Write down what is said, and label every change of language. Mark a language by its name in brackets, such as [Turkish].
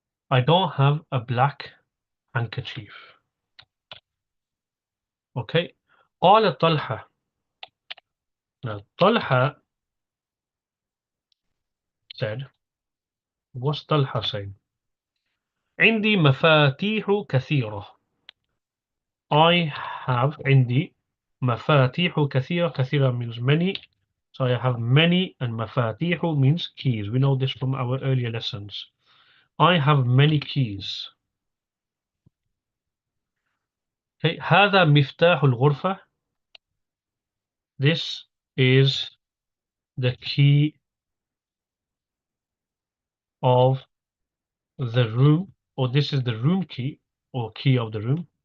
[English] I don't have a black handkerchief. [Arabic] Okay. قال طلحة. [English] Now طلحة said, what's طلحة saying? [Arabic] عندي مفاتيح كثيرة. [English] I have [Arabic] عندي مفاتيح كثيرة. [English] كثيرة means many. So I have many, and مفاتيح means keys. We know this from our earlier lessons. I have many keys. [Arabic] Okay. هذا مفتاح الغرفة. [English] This is the key of the room, or this is the room key, or key of the room.